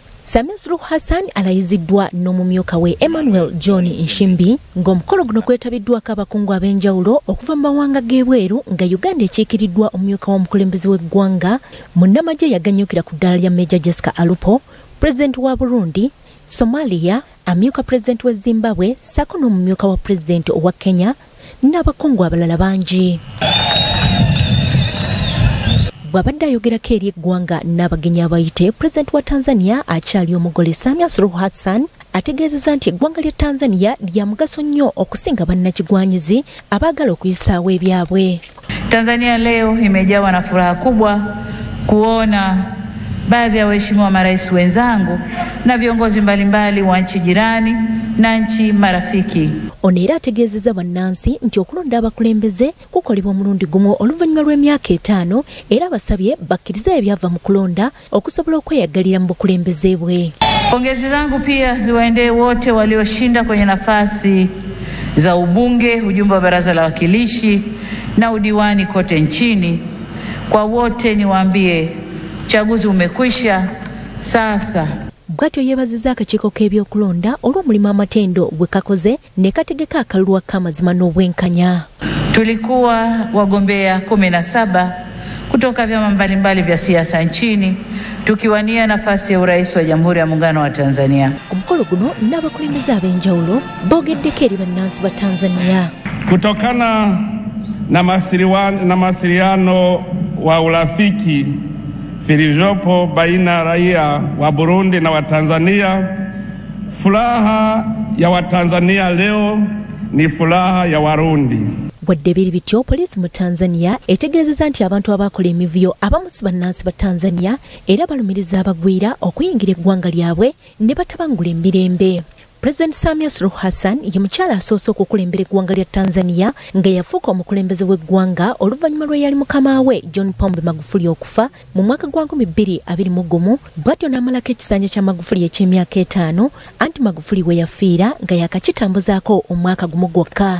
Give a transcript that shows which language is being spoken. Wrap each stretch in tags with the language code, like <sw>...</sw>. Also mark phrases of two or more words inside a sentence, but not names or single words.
<lg>Samia Suluhu Hassan alayiziddwa n'omumyuka we Emmanuel John Nshimbi ng'omukolo guno kwetabiddwako abakungu ab'enjawulo okuva mu mawanga g'ebweru nga Uganda ekiikiriddwa omumyuka w'omukulembeze w'eggwanga munnamagye yaganyukira ku ddaala lya Major Jessica Alupo, pulezidenti wa Burundi, Somalia, amyuka pulezidenti wa Zimbabwe ssaako n'omumyuka wa pulezidenti owa Kenya n'abakungu abalala bangi. Bw'abadde ayogerako eri eggwanga n'abagenyi abayite, pulezidenti wa Tanzania akyali omugole Samia Suluhu Hassan ategeezezza nti eggwanga lya Tanzania lya mugaso nnyo okusinga bannakigwanyizi abaagala okuyisaawo ebyabwe.</lg> <sw>Tanzania leo imejawa na furaha kubwa kuona baadhi ya waheshimiwa marais wenzangu na viongozi mbalimbali wa nchi jirani na nchi marafiki.</sw> <lg>Ono era ategeezezza bannansi nti okulonda abakulembeze kukolebwa omulundi gumu oluvannyuma lw'emyaka 5 era basabye bakkirize ebyava mu kulonda okusobola okweyagalira mu bukulembeze bwe.</lg> <sw>Pongezi zangu pia ziwaendee wote walioshinda kwenye nafasi za ubunge, ujumbe wa baraza la wakilishi na udiwani kote nchini. Kwa wote niwaambie uchaguzi umekwisha sasa.</sw> <lg>Bwatyo yeebazizza akakiiko k'ebyokulonda olw'omulimu amatendo gwe kakoze ne kategeka akalulu ak'amazima n'obwenkanya.</lg> <sw>Tulikuwa wagombea 17 kutoka vyama mbalimbali vya siasa nchini tukiwania nafasi ya urais wa Jamhuri ya Muungano wa Tanzania.</sw> <lg>Ku mukolo guno n'abakulembeze ab'enjawulo boogeddeko eri bannansi ba Tanzania.</lg> <sw>Kutokana na mawasiliano wa urafiki vilivyopo baina ya raia wa Burundi na wa Tanzania, furaha ya Watanzania leo ni furaha ya Warundi.</sw> <lg>Wadde biri bityo, poliisi mu Tanzania etegeezezza nti abantu abakola emivuyo abamu si bannansi ba Tanzania era balumiriza abagwira okuyingira eggwanga lyabwe ne batabangula emirembe. President Samia Suluhu Hassan ye mukyala asoose okukulembera eggwanga lya Tanzania nga yafuuka omukulembeze w'eggwanga oluvannyuma lwe yali mukama we John Pombe Magufuli okufa mu mwaka gwa 2021 bw'atyo n'amalako ekisanja kya Magufuli eky'emyaka 5 anti Magufuli we yafiira nga yakakitambuzaako omwaka gumu gwokka.</lg>